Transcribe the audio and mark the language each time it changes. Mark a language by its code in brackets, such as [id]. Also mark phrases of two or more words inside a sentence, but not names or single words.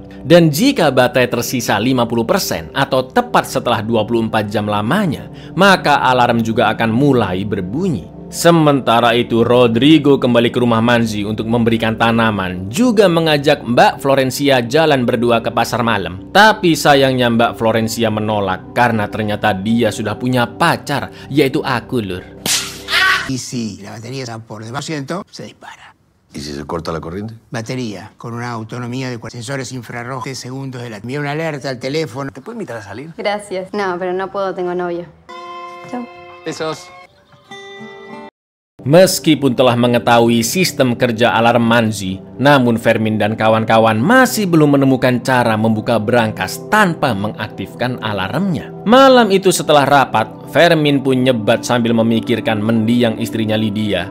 [id] Dan jika baterai tersisa 50% atau tepat setelah 24 jam lamanya, maka alarm juga akan mulai berbunyi. Sementara itu, Rodrigo kembali ke rumah Manzi untuk memberikan tanaman, juga mengajak Mbak Florencia jalan berdua ke pasar malam. Tapi sayangnya Mbak Florencia menolak karena ternyata dia sudah punya pacar, yaitu aku, Lur. [es] Y si la batería está por debajo, se dispara. ¿Y si se corta la corriente? Batería, con una autonomía de sensores infrarrojos de segundos de la... Envía una alerta al teléfono. ¿Te puedo invitar a salir? Gracias. No, pero no puedo, tengo novio. Chau. Besos. [id] Meskipun telah mengetahui sistem kerja alarm Manzi, namun Fermin dan kawan-kawan masih belum menemukan cara membuka brankas tanpa mengaktifkan alarmnya. Malam itu setelah rapat, Fermin pun nyebat sambil memikirkan mendiang istrinya Lydia.